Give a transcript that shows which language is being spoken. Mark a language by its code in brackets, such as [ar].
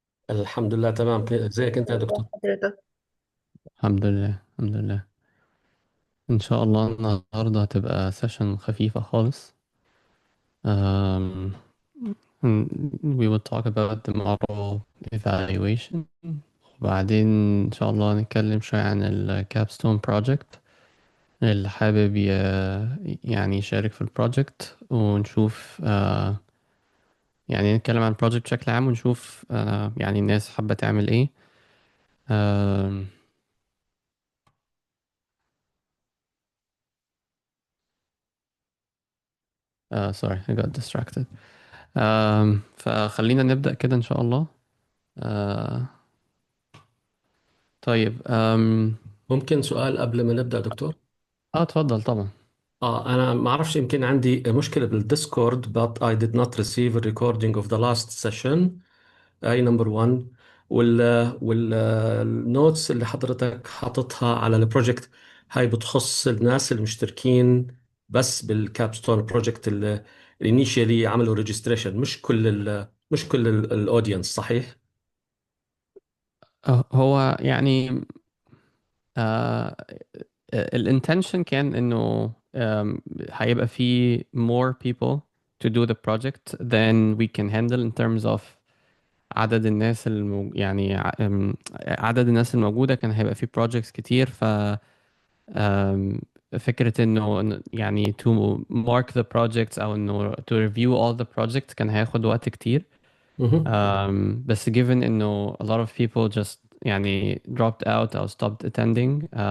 [ar] الحمد لله تمام. ازيك انت يا دكتور؟ حضرتك. الحمد لله الحمد لله. إن شاء الله النهاردة هتبقى سيشن خفيفة خالص. [en] um, we will talk about the model evaluation. [ar] وبعدين إن شاء الله نتكلم شوية عن ال capstone project. اللي حابب يعني يشارك في البروجكت ونشوف يعني نتكلم عن البروجكت بشكل عام ونشوف يعني الناس حابة تعمل ايه. [en] Um, sorry I got distracted. [ar] فخلينا نبدأ كده إن شاء الله. آه، طيب ممكن سؤال قبل ما نبدأ دكتور؟ اتفضل طبعا. انا ما اعرفش، يمكن عندي مشكلة بالديسكورد [en] but I did not receive a recording of the last session. [ar] اي نمبر 1. والنوتس اللي حضرتك حاططها على البروجكت هاي بتخص الناس المشتركين بس بالكابستون بروجكت اللي initially عملوا ريجستريشن، مش كل الاودينس، صحيح؟ هو يعني آه الانتنشن كان انه هيبقى في [en] more people to do the project than we can handle in terms of [ar] عدد الناس يعني عدد الناس الموجودة كان هيبقى في projects كتير. أم، فكرة إنه يعني [en] to mark the projects [ar] أو إنه [en] to review all the projects [ar] كان هياخد وقت كتير. مهم. [en] بس given إنه a lot of people just يعني dropped out أو stopped attending.